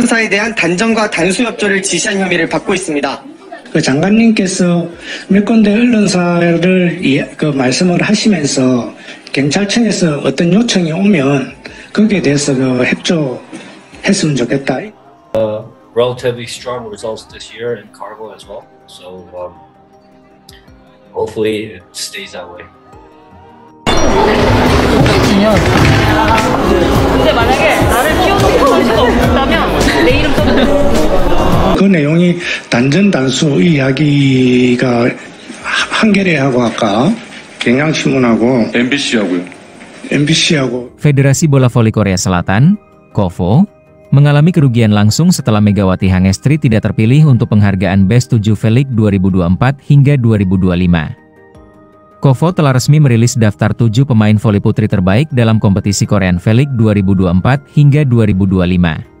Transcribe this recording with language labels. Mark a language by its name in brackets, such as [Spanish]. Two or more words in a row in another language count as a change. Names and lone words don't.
[Korean] 수사에 대한 단정과 단수협조를 지시한 혐의를 받고 있습니다. 그 장관님께서 몇 군데 언론사를 말씀을 하시면서 경찰청에서 어떤 요청이 오면 거기에 대해서 협조했으면 좋겠다. [English] Relatively strong results this year in cargo as well. So hopefully it stays that way. [Korean] 근데 만약에 나를 키워놓을 수가 없다면 내 이름 써도 그 내용이 단전단수 이야기가 한겨레하고 아까 경향신문하고 MBC하고 [Indonesian] Federasi Bola Voli Korea Selatan, KOVO, mengalami kerugian langsung setelah Megawati Hangestri tidak terpilih untuk penghargaan Best 7 V-League 2024 hingga 2025. KOVO telah resmi merilis daftar 7 pemain voli putri terbaik dalam kompetisi Korean V-League 2024 hingga 2025.